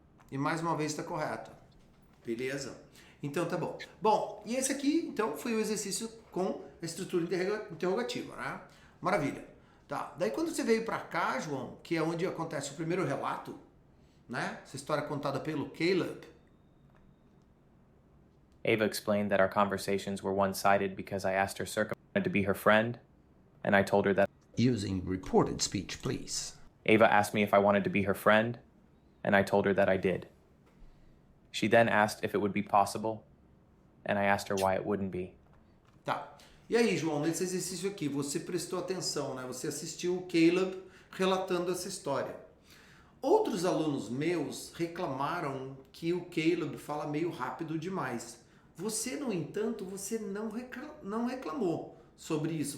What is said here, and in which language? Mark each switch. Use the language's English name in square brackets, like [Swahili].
[Portuguese] E mais uma vez está correto. Beleza? Então tá bom. Bom, e esse aqui, então, foi o exercício com a estrutura interrogativa, né? Maravilha. Tá. Daí quando você veio pra cá, João, que é onde acontece o primeiro relato, né? Essa história contada pelo Caleb. [English] Ava explained that our conversations were one-sided because I asked her circa wanted to be her friend, and I told her that Using reported speech, please. Ava asked me if I wanted to be her friend, and I told her that I did. She then asked if it would be possible, and I asked her why it wouldn't be. [Portuguese] Tá. E aí, João, nesse exercício aqui, você prestou atenção, né? Você assistiu o Caleb relatando essa história. Outros alunos meus reclamaram que o Caleb fala meio rápido demais. Você, no entanto, você não reclamou sobre isso.